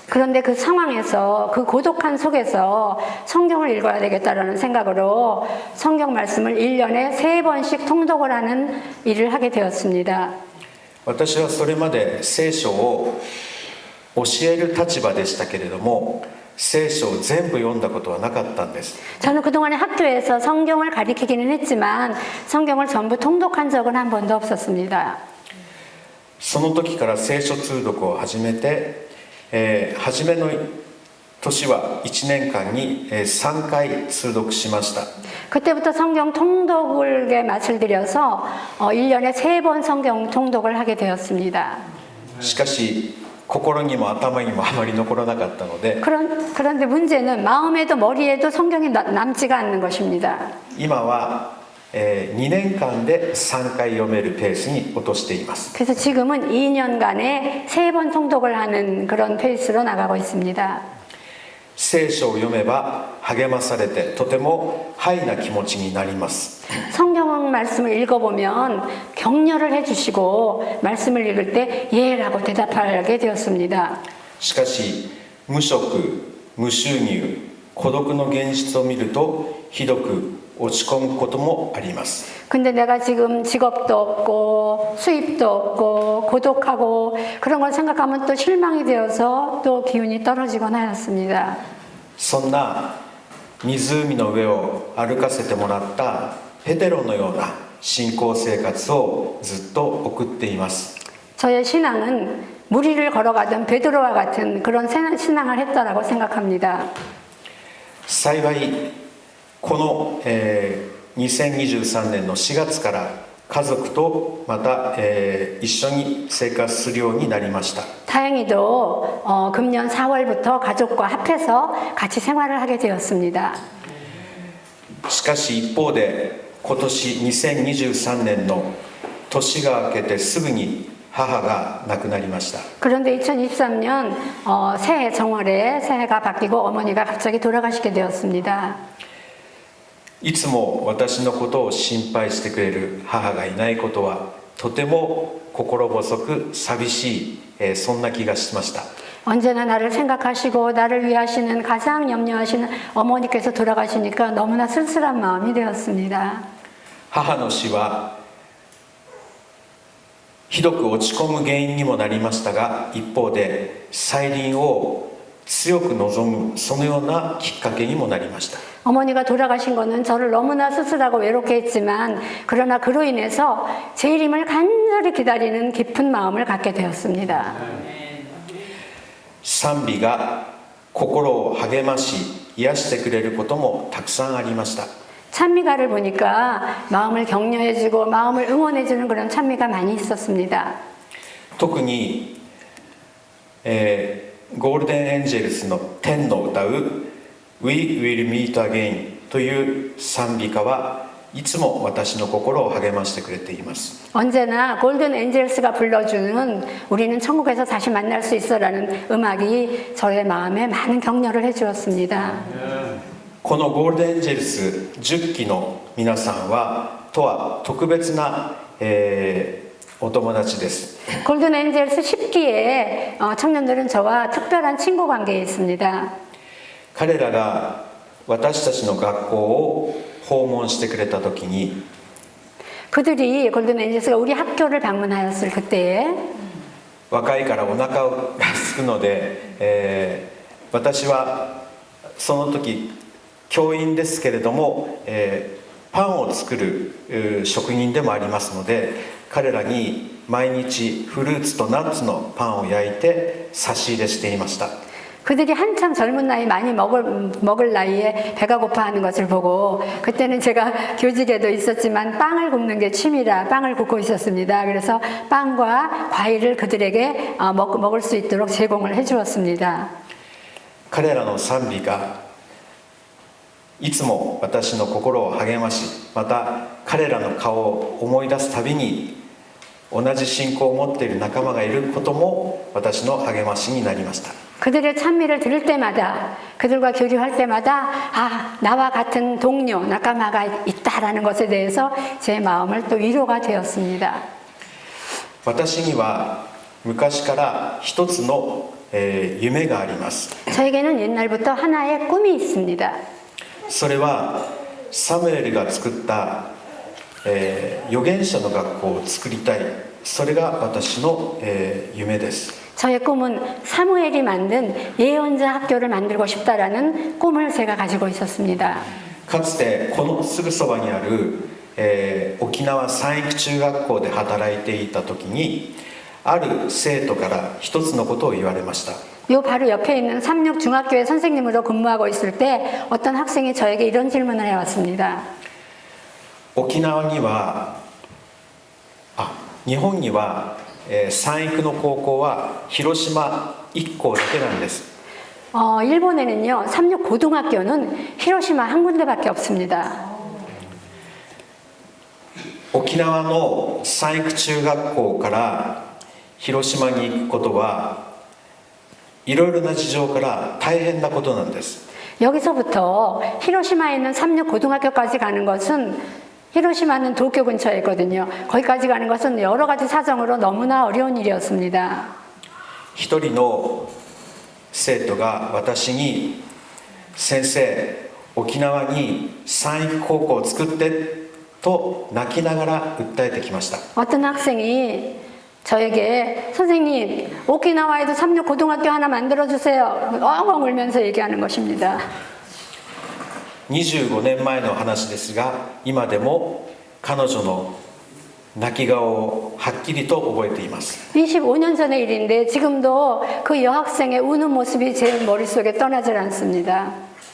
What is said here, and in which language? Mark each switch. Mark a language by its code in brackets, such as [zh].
[ko] 그런데 그 상황에서 그 고독한 속에서 성경을 읽어야 되겠다라는 생각으로 성경 말씀을 1년에 3번씩 통독을 하는 일을 하게 되었습니다. [ja] 私はそれまで聖書を教える立場でしたけれども聖書を全部読んだことはなかったんです。 [ko] 저는 그동안에 학교에서 성경을 가르치기는 했지만 성경을 전부 통독한 적은 한 번도 없었습니다. [ja] その時から聖書通読を始めて、初めの年は1年間に3回通読しました。 [ko] 그때부터 성경 통독의 맛을 들여서 1년에 3번 성경 통독을 하게 되었습니다. [ja] しかし心にも頭にもあまり残らなかったので [ko] 그런데 문제는 마음에도 머리에도 성경이 남지가 않는 것입니다. [ja] 今は2年間で3回読めるペースに落としています。 [ko] 그래서 지금은 2년간에 3번 통독을 하는 그런 페이스로 나가고 있습니다. [ja] 聖書を読めば励まされてとてもハイな気持ちになります。 [ko] 성경 말씀을 읽어보면 격려를 해주시고 말씀을 읽을 때 예라고 대답하게 되었습니다. [ja] しかし無職無収入孤独の現実を見るとひどく落ち込むこともあります。 [ko] 근데 내가 지금 직업도 없고 수입도 없고 고독하고 그런 걸 생각하면 또 실망이 되어서 또 기운이 떨어지곤 하였습니다. [ja] そんな湖の上を歩かせてもらったペテロのような信仰生活をずっと送っています。 [ko] 저의 신앙은 물 위를 걸어가던 베드로와 같은 그런 신앙을 했다라고 생각합니다. [ja] 幸いこの、2023年の4月から家族とまた、一緒に生活するようになりました。 [ko] 다행히도 금년 4월부터 가족과 합해서 같이 생활을 하게 되었습니다. [ja] しかし一方で今年2023年の年が明けてすぐに母が亡くなりました。 [ko] 그런데 2023년 새해 정월에 새해가 바뀌고 어머니가 갑자기 돌아가시게 되었습니다. [ja] いつも私のことを心配してくれる母がいないことはとても心細く寂しい、そんな気がしました。 [ko] 언제나 나를 생각하시고 나를 위하시는 가장 염려하시는 어머니께서 돌아가시니까 너무나 쓸쓸한 마음이 되었습니다. [ja] 母の死はひどく落ち込む原因にもなりましたが、一方で再臨を強く望むそのようなきっかけにもなりました。 [ko] 어머니가 돌아가신 것은 저를 너무나 쓸쓸하고 외롭게 했지만 그러나 그로 인해서 재림을 간절히 기다리는 깊은 마음을 갖게 되었습니다. [ja] 賛美が心を励まし癒してくれることもたくさんありました。 [ko] 찬미가를 보니까 마음을 격려해주고 마음을 응원해주는 그런 찬미가 많이 있었습니다. [ja] 特に、ゴールデンエンジェルスの天の歌う We will meet again という賛美歌はいつも私の心を励ましてくれています。 [ko] 언제나 골든 엔젤스가 불러주는 우리는 천국에서 다시 만날 수 있어라는 음악이 저의 마음에 많은 격려를 해주었습니다. [ja] このゴールデンエンジェルス10期の皆さんはとは特別な、お友達です。 [ko] 골든 엔젤스 10기의 청년들은 저와 특별한 친구 관계에 있습니다. [ja] 彼らが私たちの学校を訪問してくれた時に [ko] 그들이 골든 엔젤스가 우리 학교를 방문하였을 그때에 [ja] 若いからお腹が空くので、私はその時教員ですけれども、パンを作る職人でもありますので、彼らに毎日フルーツとナッツのパンを焼いて差し入れしていました。 [ko] 그들이 한참 젊은 나이 많이 먹을 나이에 배가 고파하는 것을 보고 그때는 제가 교직에도 있었지만 빵을 굽는 게 취미라 빵을 굽고 있었습니다. 그래서 빵과 과일을 그들에게 먹을 수 있도록 제공을 해주었습니다. [ja] 彼らの賛美がいつも私の心を励まし、また彼らの顔を思い出すたびに同じ信仰を持っている仲間がいることも私の励ましになりました。 [ko] 그들의 찬미를 들을 때마다 그들과 교류할 때마다 나와 같은 동료, 낙가마가 있다라는 것에 대해서 제 마음을 또 위로가 되었습니다. [ja] 私には昔から一つの、夢があります。 [ko] 저에게는 옛날부터 하나의 꿈이 있습니다. [ja] それはサムエルが作った、預言者の学校を作りたい。それが私の、夢です。 [ko] 저의 꿈은 사무엘이 만든 예언자 학교를 만들고 싶다라는 꿈을 제가 가지고 있었습니다. [ja] かつてこのすぐそばにある、沖縄三育中学校で働いていた時にある生徒から一つのことを言われました。 [ko] 요 바로 옆에 있는 삼육중학교의 선생님으로 근무하고 있을 때 어떤 학생이 저에게 이런 질문을 해왔습니다. [ja] 沖縄には日本には三育の高校は広島1校だけなんです。 [ko] 일본에는요 삼육 고등학교는 히로시마 한 군데밖에 없습니다. [ja] 沖縄の三育中学校から広島に行くことはいろいろな事情から大変なことなんです。 [ko] 여기서부터 히로시마에 있는 삼육 고등학교까지 가는 것은 히로시마는 도쿄 근처에 있거든요. 거기까지 가는 것은 여러 가지 사정으로 너무나 어려운 일이었습니다. [ja] 一人の生徒が私に先生、沖縄に三育高校を作ってと泣きながら訴えてきました。 [ko] 어떤 학생이 저에게 선생님 오키나와에도 삼육고등학교 하나 만들어주세요. 엉엉 울면서 얘기하는 것입니다. [ja] 25年前の話ですが、今でも彼女の泣き顔をはっきりと覚えています。 [ko] 25년 전의 일인데 지금도 그 여학생의 우는 모습이 제 머릿속에 떠나질 않습니다.